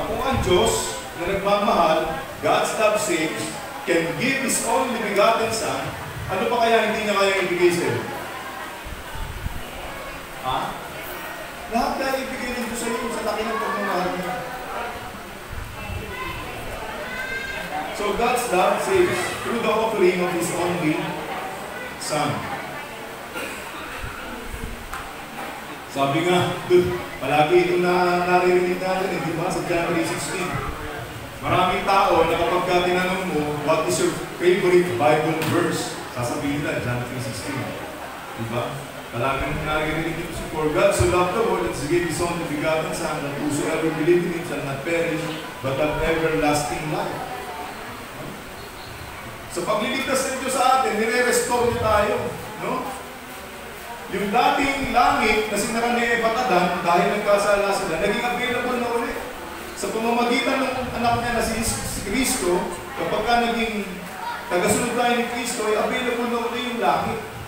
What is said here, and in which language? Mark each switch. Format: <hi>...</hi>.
<tl>Kung ang Diyos na nagmamahal, God's love saves, can give His only begotten Son, ano pa kaya hindi niya kaya ibigay sa'yo? Lahat tayo ibigay nito sa'yo sa laki ng pagmamahal niya.</tl> <en>So God's love saves through the offering of His only Son.</en> <tl>Sabi nga, palagi itong naririnig natin, di ba, sa January 16. Maraming tao na kapag ka tinanong mo, what is your favorite Bible verse? Sasabihin nila, John 3:16. Di ba?</tl> <en>Palagi naririnig ito sa For God so loved the world that He gave His only begotten Son, that whosoever believes in Him shall not perish, but have everlasting life.</en> <tl>So pagliligtas ng Diyos sa atin, nire-restore niya tayo. No? Yung dating langit na sinara ni Adan dahil nagkasala sila, naging available na ulit. Sa pamamagitan ng anak niya na si Kristo, kapag ka naging tagasunod tayo ni Kristo, ay available na ulit yung langit.</tl>